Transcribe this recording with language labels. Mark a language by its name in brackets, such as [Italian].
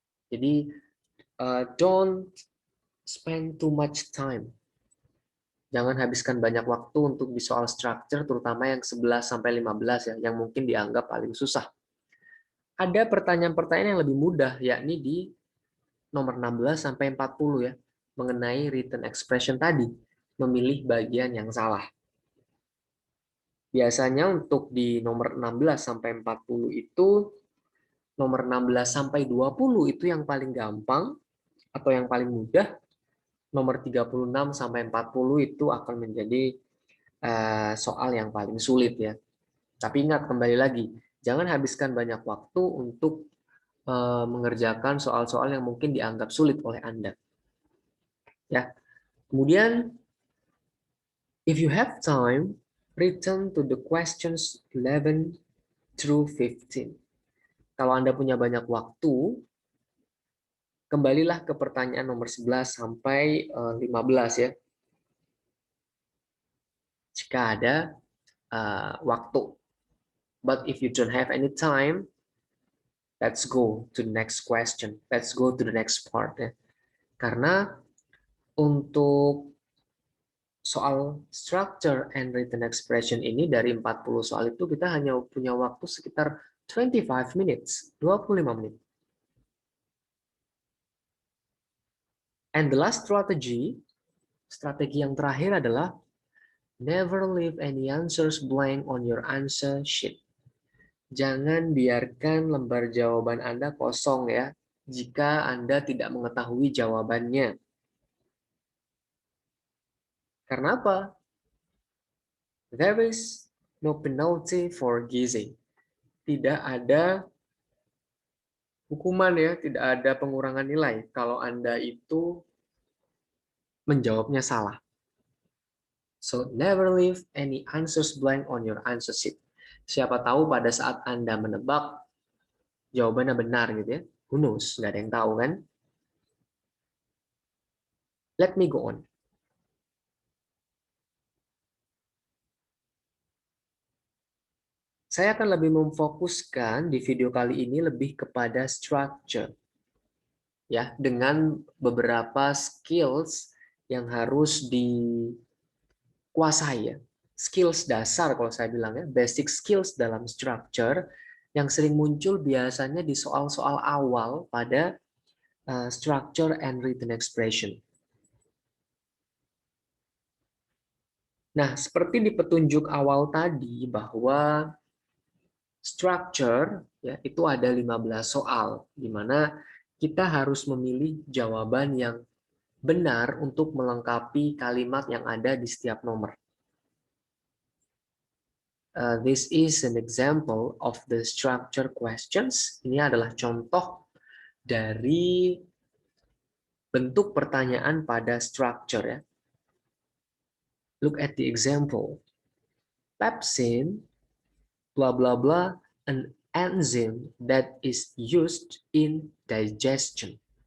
[English] Jadi don't spend too much time. [Indonesian] Jangan habiskan banyak waktu untuk di soal structure, terutama yang 11 sampai 15 ya, yang mungkin dianggap paling susah. Ada pertanyaan-pertanyaan yang lebih mudah, yakni di nomor 16 sampai 40 ya, mengenai written expression tadi, memilih bagian yang salah. Biasanya untuk di nomor 16 sampai 40 itu, nomor 16 sampai 20 itu yang paling gampang atau yang paling mudah, nomor 36 sampai 40 itu akan menjadi soal yang paling sulit ya. Tapi ingat kembali lagi, jangan habiskan banyak waktu untuk mengerjakan soal-soal yang mungkin dianggap sulit oleh Anda. Ya. [English] Kemudian if you have time, return to the questions 11 through 15. [Indonesian] Kalau Anda punya banyak waktu, kembalilah ke pertanyaan nomor 11 sampai 15 ya. Jika ada waktu. [English] But if you don't have any time, let's go to the next question. Let's go to the next part ya. [Indonesian] Karena untuk soal structure and written expression ini dari 40 soal itu kita hanya punya waktu sekitar 25 minutes, 25 menit. [English] And the last strategy, [Indonesian] strategi yang terakhir adalah [English] never leave any answers blank on your answer sheet. [Indonesian] Jangan biarkan lembar jawaban Anda kosong ya, jika Anda tidak mengetahui jawabannya. Karena apa? [English] There is no penalty for guessing. [Indonesian] Tidak ada hukuman ya, tidak ada pengurangan nilai kalau Anda itu menjawabnya salah. [English] So never leave any answers blank on your answer sheet. [Indonesian] Siapa tahu pada saat Anda menebak jawabannya benar gitu ya. [English] Who knows? [Indonesian] Nggak ada yang tahu kan? [English] Let me go on. [Indonesian] Saya akan lebih memfokuskan di video kali ini lebih kepada structure. Ya, dengan beberapa skills yang harus dikuasai ya. Skills dasar kalau saya bilang ya, basic skills dalam structure yang sering muncul biasanya di soal-soal awal pada structure and written expression. Nah, seperti di petunjuk awal tadi bahwa structure ya itu ada 15 soal di mana kita harus memilih jawaban yang benar untuk melengkapi kalimat yang ada di setiap nomor. [English] This is an example of the structure questions. [Indonesian] Ini adalah contoh dari bentuk pertanyaan pada structure ya. [English] Look at the example. Pepsin, blah blah blah, an enzyme that is used in digestion.